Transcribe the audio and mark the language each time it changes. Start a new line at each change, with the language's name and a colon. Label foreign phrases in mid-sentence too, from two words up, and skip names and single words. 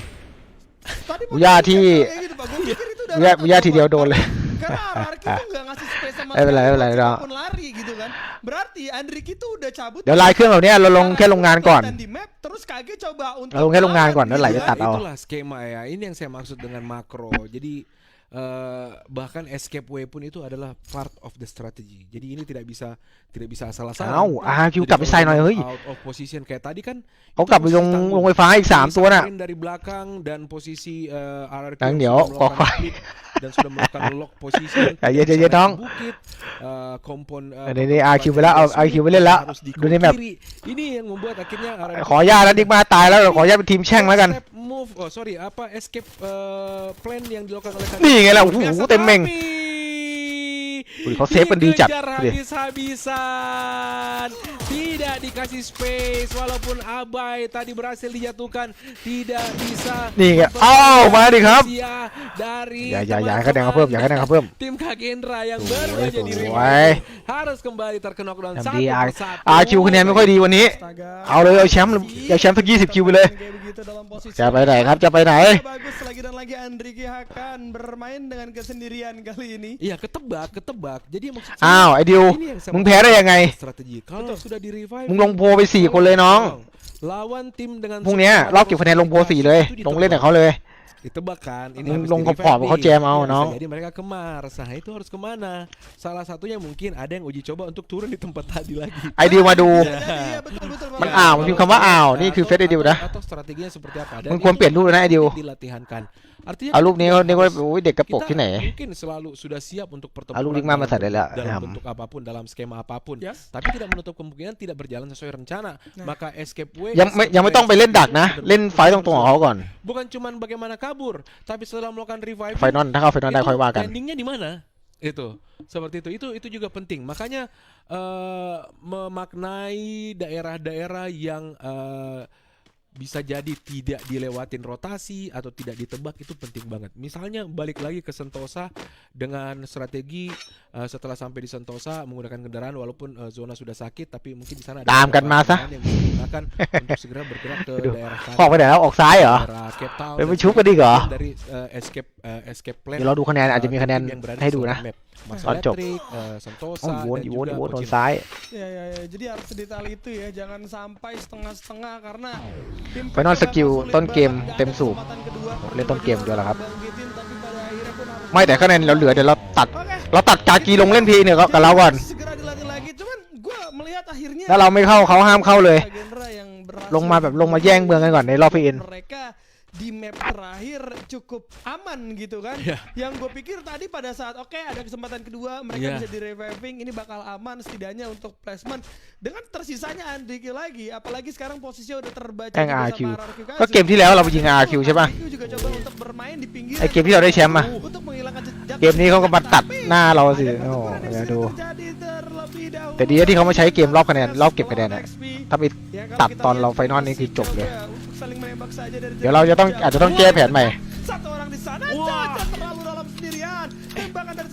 Indonesian: Tadi
Thai: บุย่าที่
Indonesian: kayak gitu, Pak. Gue pikir itu udah
Thai: บุย่าทีเดียวโดนเลย
Indonesian: karena Arki tuh nggak ngasih space sama
Thai: ไม่เป็นไร
Indonesian: pun lari gitu kan. Berarti Andri itu udah cabut.
Thai: เดี๋ยวลายเครื่องแบบนี้เราลงแค่โรงงานก่อน
Indonesian: Dan di map terus Kage coba untuk
Thai: เราลงแค่โรงงานก่อนแล้วไหลจะตัดเอา
Indonesian: Itulah skema ya. Ini yang saya maksud dengan makro. Jadi bahkan
English: escape way
Indonesian: pun itu adalah
English: part of the strategy.
Indonesian: Jadi ini tidak bisa asal-asalan.
Thai: เอ้า RQ กลับไปใส่หน่อยเฮ้ย
English: Out of position
Indonesian: kayak tadi kan
Thai: เขากลับไปลงไฟฟ้าอีก3ตัวน่ะ
Indonesian: dari belakang dan posisi RRQ
Thai: เดี๋ยวขอไฟ
Indonesian: dan sudah melakukan lock position
Thai: ใจเย็นน้อง
Indonesian: bukit kompon
Thai: นี่ RQ ไปแล้วเอา RQ ไปเล่นแล้วดูในแมป
Indonesian: ini yang membuat akhirnya RRQ
Thai: ขออนุญาตแล้วดิกมาตายแล้วขออนุญาตเป็นทีมแช่งแล้วกัน
English: move escape plan
Indonesian: yang dilakukan oleh
Thai: นี่ไงล่ะโอ้โหเต็มเม่ง อุ้ยเขาเซฟกันดีจัด
Indonesian: Dikejar
Thai: ดูดิ
Indonesian: habis-habisan, tidak dikasih space walaupun Abai tadi berhasil dijatuhkan, tidak bisa
Thai: นี่ไงเอ้ามาดิครับ
Indonesian: dari
Thai: อย่าให้คะแนนเขาเพิ่มอย่าให้คะแนนเขาเพิ่ม
Indonesian: tim Kagendra yang baru aja di
Thai: สวย
Indonesian: revive harus kembali terkena knockdown
Thai: ทำ
Indonesian: satu
Thai: ดี
Indonesian: persatu.
Thai: RQ คะแนนไม่ค่อยดีวันนี้ เอาเลยเอาแชมป์สัก20 คิวไปเลย
Indonesian: kayak begitu dalam posisi
Thai: จะไปไหนครับจะไปไหน
Indonesian: bagus lagi dan lagi Andriki akan bermain dengan kesendirian kali ini. Iya ketebak. Jadi maksud saya,
Thai: อ้าวไอดิว
Indonesian: ini yang saya
Thai: มึงแพ้ได้ยังไง
Indonesian: strategi. Kalau sudah di revive
Thai: มึงลงโพลไป4คนเลยน้อง
Indonesian: lawan tim dengan
Thai: พรุ่งนี้รอบเก็บคะแนนลงโพล4เลยลงเล่นกับเขาเลย
Indonesian: ditebak kan ini
Thai: มึง
Indonesian: habis
Thai: ลง
Indonesian: di
Thai: ขอบๆ
Indonesian: revive
Thai: เขาแจมเอา
Indonesian: nih.
Thai: น้อง
Indonesian: Jadi mereka ke Mars. Nah itu harus kemana? Salah satunya mungkin ada yang uji coba untuk turun di tempat tadi lagi.
Thai: ไอดิวมาดู
Indonesian: Iya betul.
Thai: มันอ้าวมันพิมพ์คำว่าอ้าวนี่คือเฟซไอดิวนะ
Indonesian: Atau strateginya seperti apa? Dan
Thai: มึงควรเปลี่ยนรูปเลยนะไอดิว
Indonesian: dilatihankan. Artinya
Thai: เอารูปนี้เขาว่าโอ้ยเด็กกระโปรงที่ไหน
Indonesian: mungkin selalu sudah siap untuk pertempuran
Thai: เอาลูกลิงมามาใส่ได้แล้ว
Indonesian: dalam bentuk apapun, dalam skema apapun. Yes. Tapi tidak menutup kemungkinan tidak berjalan sesuai rencana. Maka
English: escape way
Thai: ยังไม่ต้องไปเล่นดักนะ เล่นไฟตรงๆของเขาก่อน
Indonesian: bukan cuman bagaimana kabur, tapi setelah melakukan revive
Thai: ไฟนอลถ้าเข้าไฟนอลได้ค่อยว่ากัน
Indonesian: endingnya di mana? Itu seperti itu juga penting. Makanya memaknai daerah-daerah yang bisa jadi tidak dilewatin rotasi atau tidak ditebak itu penting banget. Misalnya balik lagi ke Sentosa dengan strategi setelah sampai di Sentosa menggunakan kendaraan walaupun zona sudah sakit tapi mungkin di sana ada
Thai: ตามกันมาซะ
Indonesian: kendaraan yang bisa digunakan untuk segera bergerak ke daerah
Thai: ออกไปไหนแล้วออกซ้ายเหรอ
Indonesian: daerah Cape Town
Thai: ไปชุบกันดีกว่า
Indonesian: dari
English: escape plan.
Thai: เดี๋ยวเราดูคะแนนอาจจะมีคะแนน
Indonesian: yang berada
Thai: ให้
Indonesian: di
Thai: ดู
Indonesian: seluruh
Thai: นะ
Indonesian: map. Mars
Thai: ตอนจบ
Indonesian: Electric, Sentosa
Thai: โอ้วน
Indonesian: dan
Thai: อีก
Indonesian: juga
Thai: วนโดน
Indonesian: Pochinki.
Thai: ซ้าย
Indonesian: Ya. Jadi harus sedetail itu ya, jangan sampai setengah-setengah karena tim Final PKK skill sulit
Thai: ต้นเกม
Indonesian: banget di
Thai: เต็มสูบ
Indonesian: kesempatan kedua.
Thai: เล่นต้นเกมด้วยเหรอครับ
Indonesian: Bangkitin, tapi pada akhirnya pun harus
Thai: ไม่แต่คะแนนเราเหลือเดี๋ยวเราตัดกากีลงเล่นพีเนี่ยกับเราก่อน
Indonesian: segera dilatih lagi. Cuman gua melihat akhirnya
Thai: ถ้าเราไม่เข้าเขาห้ามเข้าเลย
Indonesian: Kagendra yang berhasil
Thai: ลงมาแบบลงมาแย่งเมืองกันก่อนในรอบพีเอ็น
Indonesian: mereka di map terakhir cukup aman gitu kan. Yang gue pikir tadi pada saat ada kesempatan kedua mereka bisa di reviving, ini bakal aman setidaknya untuk placement dengan tersisanya Andriki lagi, apalagi sekarang posisinya udah terbaca Kang juga RQ. sama RQ Kazu.
Thai: ก็เกมที่แล้วเราไปยิง RQ ใช่ป่ะ
Indonesian: RQ juga coba untuk bermain di pinggir
Thai: ไอเกมที่เราได้แชมป์อะ
Indonesian: untuk menghilangkan jejak.
Thai: เกมนี้เขาก็มาตัดหน้าเราสิโอ้เดี๋ยวดู แต่ดีที่เขามาใช้เกมรอบคะแนนรอบเก็บคะแนนอะถ้าไปตัดตอนเราไฟนอลนี่คือจบเลย เดี๋ยวเราจะต้องอาจจะต้องแก้แผนใหม่
Indonesian: Satu orang di sana Caca terlalu dalam sendirian. Tembakan dari